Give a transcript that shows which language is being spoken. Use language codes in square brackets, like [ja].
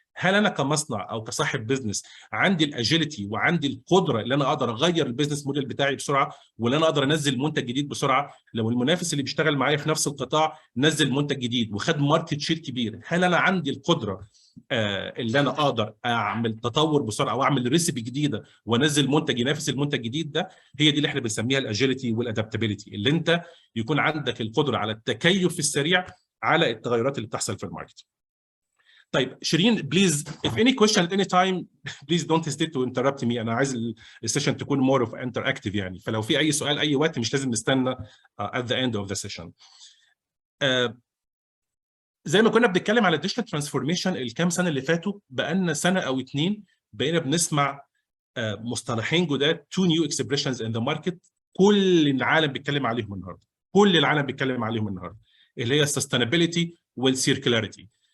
[ar] هل انا كمصنع او كصاحب بزنس عندي الاجيليتي وعندي القدره اللي انا اقدر اغير البيزنس موديل بتاعي بسرعه، ولا انا اقدر انزل منتج جديد بسرعه؟ لو المنافس اللي بيشتغل معايا في نفس القطاع نزل منتج جديد وخد ماركت شير كبير، هل انا عندي القدره اللي انا اقدر اعمل تطور بسرعه او اعمل ريسيبي جديده وانزل منتج ينافس المنتج الجديد ده؟ هي دي اللي احنا بنسميها الاجيليتي والادابتابيلتي، اللي انت يكون عندك القدره على التكيف السريع على التغيرات اللي بتحصل في الماركت. طيب شيرين، بليز [en] if any question at any time please don't hesitate to interrupt me. [ar] انا عايز السيشن تكون [en] more of interactive [ar] يعني، فلو في اي سؤال اي وقت مش لازم نستنى [en] at the end of the session. [ar] زي ما كنا بنتكلم على الديجيتال ترانسفورميشن الكام سنه اللي فاتوا، بقالنا سنه او اتنين بقينا بنسمع مصطلحين جداد، [en] two new expressions in the market، [ar] كل العالم بيتكلم عليهم النهارده، كل العالم بيتكلم عليهم النهارده، اللي هي السستينابيلتي والسيركلاريتي.